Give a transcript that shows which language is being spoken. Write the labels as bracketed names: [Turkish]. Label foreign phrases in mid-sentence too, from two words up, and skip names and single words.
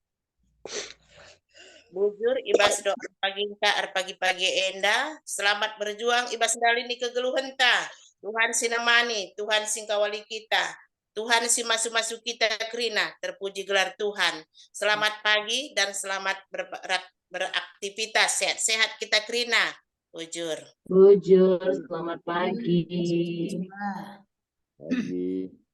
[Batak Karo] Bujur ibas doa pagi pagi enda, [Indonesian] selamat berjuang [Batak Karo] ibas dalini kegeluhan ta. Tuhan sinemani, Tuhan singkawali kita. Tuhan si masuk-masuk kita kerina, terpuji gelar Tuhan. [Indonesian] Selamat pagi dan selamat beraktivitas, sehat-sehat kita kerina. [Batak Karo] Bujur. Bujur, [Indonesian] selamat pagi. Pagi.